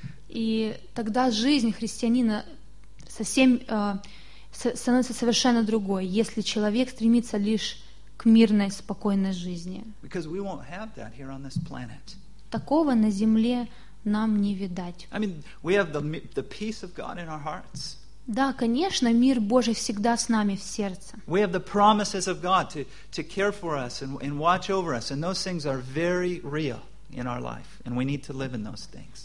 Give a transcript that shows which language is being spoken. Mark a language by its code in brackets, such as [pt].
[ru] И тогда жизнь христианина совсем становится совершенно другой, если человек стремится лишь к мирной, спокойной жизни. [en] Because we won't have that here on this planet. [ru] Такого на земле нам не видать. [en] I mean, we have the peace of God in our hearts. [ru] Да, конечно, мир Божий всегда с нами в сердце. [en] We have the promises of God to care for us and watch over us, and those things are very real in our life, and we need to live in those things.